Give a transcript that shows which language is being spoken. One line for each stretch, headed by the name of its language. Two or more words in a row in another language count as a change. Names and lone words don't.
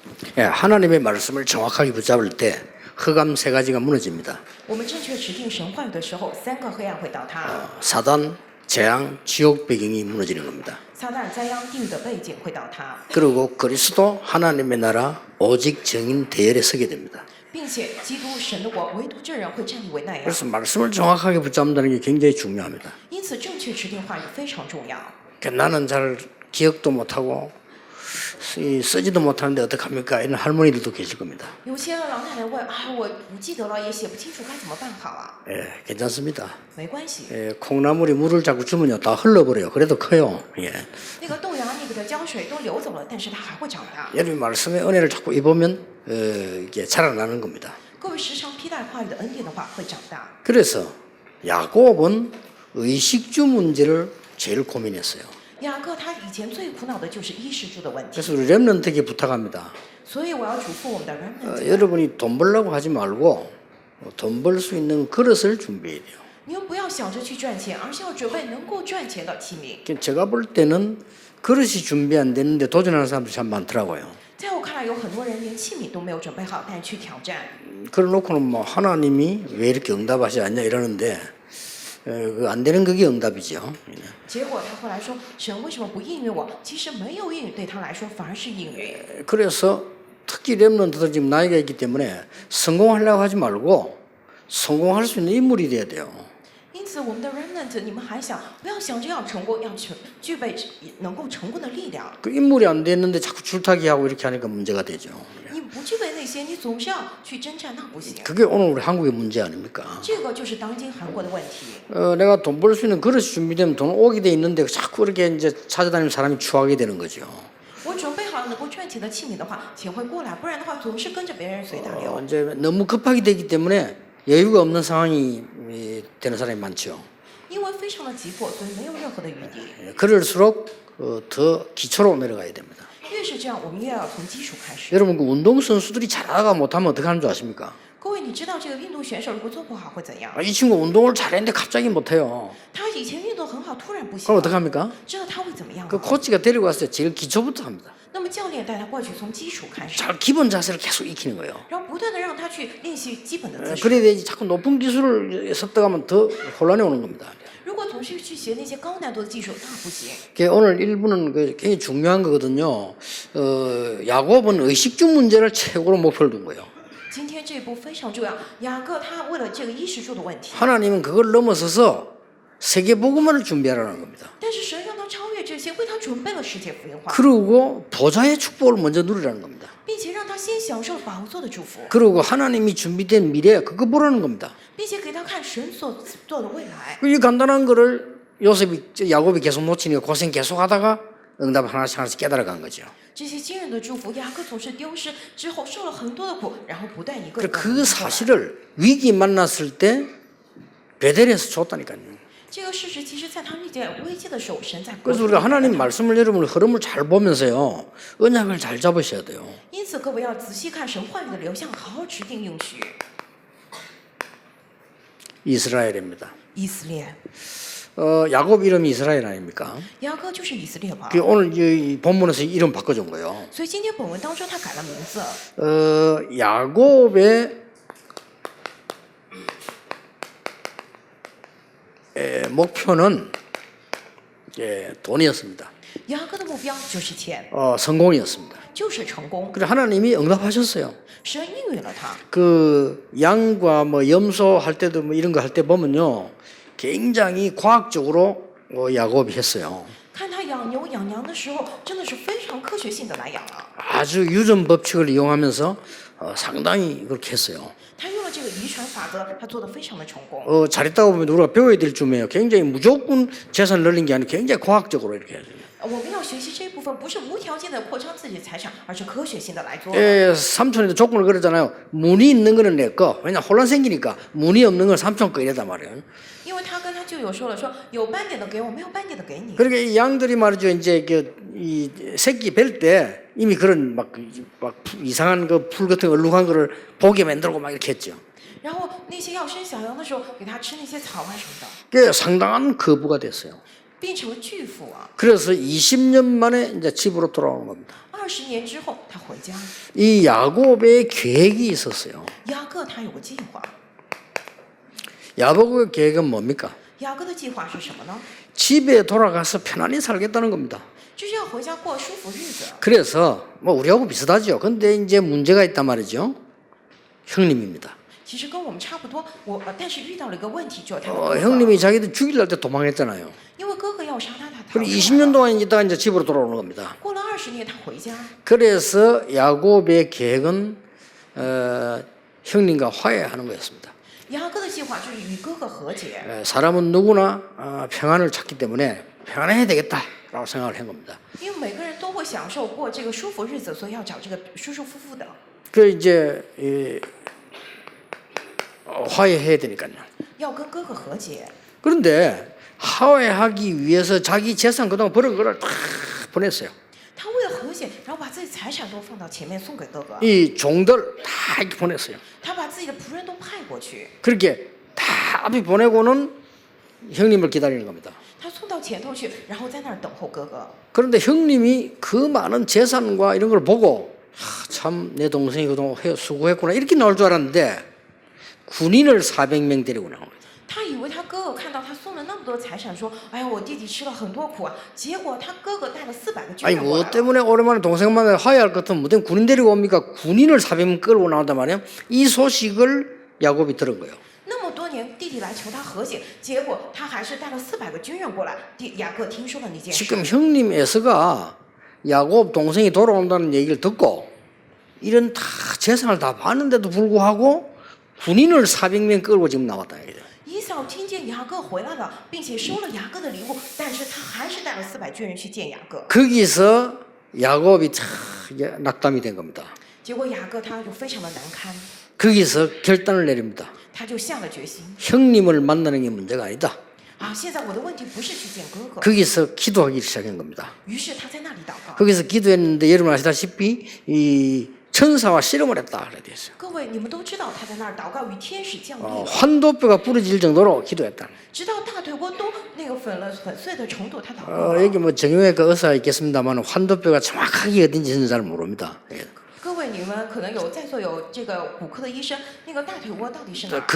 Korean: 예, 하나님의 말씀을 정확하게 붙잡을 때 흑암 세 가지가 무너집니다.
Chinese: 我们正确持定神话语的时候，三个黑暗会倒塌，
Korean: 사단, 재앙, 지옥 배경이 무너지는 겁니다.
Chinese: 撒旦、灾殃、地狱的背景会倒塌，
Korean: 그리고 그리스도 하나님의 나라 오직 정인 대열에 서게 됩니다.
Chinese: 并且基督神的国唯独这人会站立为那样。
Korean: 그래서 말씀을 정확하게 붙잡는다는 게 굉장히 중요합니다.
Chinese: 因此，正确持定话语非常重要。
Korean: 나는 잘 기억도 못하고 쓰지도 못하는데 어떡합니까? 이런 할머니들도 계실 겁니다.
Chinese: 有些老奶奶问啊，我不记得了，也写不清楚，该怎么办好啊？
Korean: 예, 괜찮습니다.
Chinese: 没关系，
Korean: 예, 콩나물이 물을 자꾸 주면요 다 흘러버려요. 그래도 커요. 예.
Chinese: 那个豆芽那个的浇水都流走了，但是它还会长大。
Korean: 여러분 말씀의 은혜를 자꾸 입으면 이게 자라나는 겁니다.
Chinese: 各位时常披戴话语的恩典的话，会长大。
Korean: 그래서 야곱은 의식주 문제를 제일 고민했어요.
Chinese: 雅各他以前最苦恼的就是衣食住的问题，
Korean: 그래서 우리 렘넌트에게 부탁합니다.
Chinese: 所以我要嘱咐我们的 remnant，
Korean: 여러분이 돈 벌려고 하지 말고 돈 벌 수 있는 그릇을 준비해야 돼요.
Chinese: 你们不要想着去赚钱，而是要准备能够赚钱的器皿。
Korean: 제가 볼 때는 그릇이 준비 안 되는데 도전하는 사람들이 참 많더라고요.
Chinese: 在我看来，有很多人连器皿都没有准备好，但去挑战。
Korean: 그래놓고는 뭐 하나님이 왜 이렇게 응답하지 않냐 이러는데 안 되는 그게 응답이죠.
Chinese: 结果他后来说：“神为什么不应允我？”其实没有应允，对他来说反而是应允。
Korean: 그래서 특히 렘넌트들 지금 나이가 있기 때문에 성공하려고 하지 말고 성공할 수 있는 인물이 돼야 돼요.
Chinese: 因此，我们的 remnant， 你们还想不要想着要成功，要具备能够成功的力量。
Korean: 그 인물이 안 됐는데 자꾸 줄타기 하고 이렇게 하니까 문제가 되죠.
Chinese: 你不具备那些，你总是要去征战，那不行。
Korean: 그게 오늘 우리 한국의 문제 아닙니까?
Chinese: 这个就是当今韩国的问题。
Korean: 내가 돈 벌 수 있는 그릇이 준비되면 돈 오게 돼 있는데 자꾸 이렇게 이제 찾아다니는 사람이 추하게 되는 거죠.
Chinese: 我准备好能够赚钱的器皿的话，钱会过来；不然的话，总是跟着别人随大流。
Korean: 이제 너무 급하게 되기 때문에 여유가 없는 상황이 되는 사람이 많죠.
Chinese: 因为非常的急迫，所以没有任何的余地。
Korean: 그럴수록 더 기초로 내려가야 됩니다.
Chinese: 越是这样，我们越要从基础开始。
Korean: 여러분 그 운동 선수들이 잘하다가 못하면 어떻게 하는 줄 아십니까?
Chinese: 各位，你知道这个运动选手如果做不好会怎样？
Korean: 이 친구 운동을 잘했는데 갑자기 못해요.
Chinese: 他以前运动很好，突然不行
Korean: 그럼
Chinese: 了，
Korean: 어떻게 합니까?
Chinese: 知道他会怎么样
Korean: 그
Chinese: 吗？
Korean: 코치가 데리고 왔어요. 제일 기초부터 합니다.
Chinese: 那么教练带他过去，从基础开始，
Korean: 잘 기본 자세를 계속 익히는 거예요.
Chinese: 然后不断的让他去练习基本的姿势。
Korean: 그래야 되지 자꾸 높은 기술을 습득하면 더 혼란이 오는 겁니다.
Chinese: 如果总是去学那些高难度的技术，那不行。
Korean: 오늘 1부는 굉장히 중요한 거거든요. 야곱은 의식주 문제를 최고로 목표를 둔 거예요.
Chinese: 今天这一步非常重要，雅各他为了这个衣食住的问题，
Korean: 하나님은 그걸 넘어서서 세계 복음화를 준비하라는 겁니다.
Chinese: 但是神让他超越这些，为他准备了世界福音化，
Korean: 그리고 보좌의 축복을 먼저 누리라는 겁니다.
Chinese: 并且让他先享受宝座的祝福，
Korean: 그리고 하나님이 준비된 미래 그거 보라는 겁니다.
Chinese: 并且给他看神所做的未来。
Korean: 이 간단한 거를 야곱이 계속 놓치니까 고생 계속 하다가 응답 하나씩 하나씩 깨달아간 거죠.
Chinese: 这些惊人的祝福，雅各总是丢失之后受了很多的苦，然后不但一个
Korean: 그래서
Chinese: 个
Korean: 그 사실을 위기 만났을 때 베델에서 줬다니까요.
Chinese: 这个事实，其实在他遇见危机的时候，神在。
Korean: 그래서 우리가 하나님 말씀을 여러분 흐름을 잘 보면서요 언약을 잘 잡으셔야 돼요.
Chinese: 因此，各位要仔细看神话语的流向，好好指定应许。
Korean: 이스라엘입니다.
Chinese: 以色列，
Korean: 야곱 이름이 이스라엘 아닙니까?
Chinese: 雅各就是以色列嘛。
Korean: 오늘 이 본문에서 이름 바꿔준 거예요.
Chinese: 所以今天本文当中，他改了名字。
Korean: 야곱의 목표는 돈이었습니다.
Chinese: 雅各的目标就是钱，
Korean: 성공이었습니다.
Chinese: 就是成功。
Korean: 그래 하나님이 응답하셨어요.
Chinese: 神应允了他。
Korean: 그 양과 뭐 염소 할 때도 뭐 이런 거 할 때 보면요, 굉장히 과학적으로 야곱이 했어요.
Chinese: 看他养牛养羊的时候，真的是非常科学性的来养了。
Korean: 아주 유전 법칙을 이용하면서 상당히 그렇게 했어요.
Chinese: 他用了这个遗传法则，他做得非常的成功。
Korean: 잘했다고 보면 우리가 배워야 될 점이에요. 굉장히 무조건 재산을 늘린 게 아니라 굉장히 과학적으로 이렇게 해야 돼요.
Chinese: 我们要学习这一部分，不是无条件的扩张自己的财产，而是科学性的来做。
Korean: 삼촌에도 조건을 걸었잖아요. 문이 있는 거는 내 거. 왜냐 혼란 생기니까 문이 없는 건 삼촌 거 이랬단 말이에요.
Chinese: 因为他跟他舅舅说了，说有斑点的给我，没有斑点的给你。
Korean: 그러니까 이 양들이 말이죠. 이제 이 새끼 뵐 때 이미 그런 막 이상한 그 풀 같은 얼룩한 거를 보게 만들고 막 이렇게 했죠.
Chinese: 然后那些要生小羊的时候，给他吃那些草啊什么的，
Korean: 그게 상당한 거부가 됐어요.
Chinese: 变成了巨富啊。
Korean: 그래서 20년 만에 이제 집으로 돌아오는 겁니다.
Chinese: 20 年之后，他回家。
Korean: 이 야곱의 계획이 있었어요.
Chinese: 雅各他有个计划，
Korean: 야곱의 계획은 뭡니까?
Chinese: 雅各的计划是什么呢？
Korean: 집에 돌아가서 편안히 살겠다는 겁니다.
Chinese: 就是要回家过舒服日子。
Korean: 그래서 뭐 우리하고 비슷하죠. 근데 이제 문제가 있단 말이죠. 형님입니다.
Chinese: 其实跟我们差不多，但是遇到了一个问题，就是他的哥哥
Korean: 형님이 자기들 죽이려 할 때 도망했잖아요.
Chinese: 因为哥哥要杀他，他逃
Korean: 그리고
Chinese: 出来
Korean: 20년
Chinese: 了。
Korean: 동안 있다가 이제 집으로 돌아오는 겁니다.
Chinese: 过了20年，他回家。
Korean: 그래서 야곱의 계획은 형님과 화해하는 거였습니다.
Chinese: 雅各的计划就是与哥哥和解。
Korean: 사람은 누구나 평안을 찾기 때문에 평안해야 되겠다라고 생각을 한 겁니다.
Chinese: 因为每个人都会享受过这个舒服日子，所以要找这个舒舒服服的。
Korean: 그 이제 화해해야 되니까요.
Chinese: 要跟哥哥和解。
Korean: 그런데 화해하기 위해서 자기 재산 그동안 벌은 거를 다 보냈어요.
Chinese: 他为了和解，然后把自己财产都放到前面送给哥哥。
Korean: 이 종들 다 이렇게 보냈어요.
Chinese: 他把自己的仆人都派过去，
Korean: 그렇게 다 앞에 보내고는 형님을 기다리는 겁니다.
Chinese: 他送到前头去，然后在那儿等候哥哥。
Korean: 그런데 형님이 그 많은 재산과 이런 걸 보고 참 내 동생이 그동안 수고했구나 이렇게 나올 줄 알았는데 군인을 400명 데리고 나온 거예요.
Chinese: 他以为他哥哥看到他送了那么多财产，说：“哎呀，我弟弟吃了很多苦啊。” 结果他哥哥带了400个军
Korean: 아니
Chinese: 人过
Korean: 뭐
Chinese: 来了。
Korean: 때문에 오랜만에 동생만에 화해할 것 같으면 무슨 군인 데리고 옵니까? 군인을 400명 끌고 나온단 말이에요. 이 소식을 야곱이 들은 거예요.
Chinese: 那么多年，弟弟来求他和解，结果他还是带了400个军人过来。雅各听说了那件事，
Korean: 지금 형님 에서가 야곱 동생이 돌아온다는 얘기를 듣고 이런 다 재산을 다 봤는데도 불구하고 군인을 400명 끌고 지금 나왔다 이거죠.
Chinese: 以扫听见雅各回来了，并且收了雅各的礼物，但是他还是带了400军人去见雅各。
Korean: 거기서 야곱이 참 이게 낙담이 된 겁니다.
Chinese: 结果雅各他就非常的难堪，
Korean: 거기서 결단을 내립니다.
Chinese: 他就下了决心
Korean: 형님을 만나는 게 문제가 아니다.
Chinese: 啊，现在我的问题不是去见哥哥，
Korean: 거기서 기도하기 시작한 겁니다.
Chinese: 于是他在那里祷告。
Korean: 거기서 기도했는데 여러분 아시다시피 이 천사와 씨름을 했다 그래 돼 있어요.
Chinese: 各位，你们都知道他在那儿祷告，与天使降临，
Korean: 환도뼈가 부러질 정도로 기도했다.
Chinese: 直到大腿窝都那个粉碎的程度，他祷告了。
Korean: 여기 뭐 정형외과 의사가 있겠습니다만 환도뼈가 정확하게 어딘지는 잘 모릅니다. 예.
Chinese: 各位，你们可能在座有这个骨科的医生，那个大腿窝到底是哪儿？